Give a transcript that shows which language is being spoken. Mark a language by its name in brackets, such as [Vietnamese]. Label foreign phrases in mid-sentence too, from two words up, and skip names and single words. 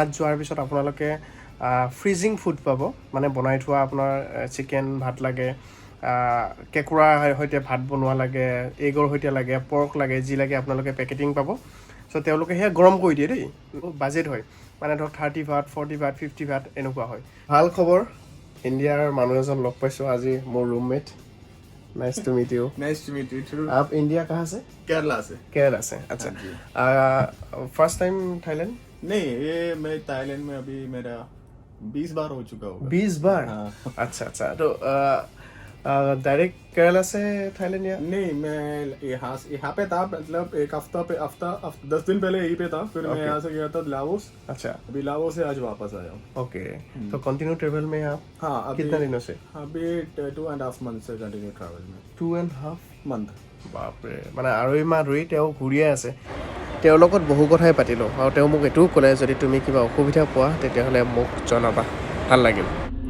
[Assamese] যোৱাৰ পিছত আপোনালোকে [English] freezing food [Assamese] পাব মানে বনাই থোৱা আপোনাৰ চিকেন ভাত লাগে কেঁকুৰাৰ সৈতে ভাত বনোৱা লাগে এগৰ সৈতে লাগে পৰ্ক লাগে যি লাগে আপোনালোকে পেকেটিং পাব চ' তেওঁলোকে সেয়া গৰম কৰি দিয়ে দেই বাজেট হয় মানে ধৰক 30 ভাত 40 ভাত 50 ভাত এনেকুৱা হয় ভাল খবৰ ইণ্ডিয়াৰ মানুহ এজন লগ পাইছোঁ আজি মোৰ ৰুমমেট [English] nice to meet you [Hindi] too. आप इंडिया कहाँ से केरला से अच्छा [English] first time [Hindi] थाईलैंड नहीं ये मैं थाईलैंड में अभी मेरा 20 बार हो चुका होगा 20 बार अच्छा तो डायरेक्ट केरला से थाईलैंड या नहीं मैं यहाँ पे था मतलब एक हफ्ता 10 दिन पहले यहीं पे था फिर मैं यहाँ से गया था लाओस अच्छा अभी लाओस से आज वापस आया हूँ ओके तो [English] continue travel [Hindi] में आप हाँ कितने दिनों से अभी 2.5 months से [English] continue travel [Hindi] में 2.5 month [Assamese] বাপৰে মানে আঢ়ৈ মাহ ধৰি তেওঁ ঘূৰিয়ে আছে তেওঁৰ লগত বহু কথাই পাতিলোঁ আৰু তেওঁ মোক এইটোও ক'লে যদি তুমি কিবা অসুবিধা পোৱা তেতিয়াহ'লে মোক জনাবা ভাল লাগিল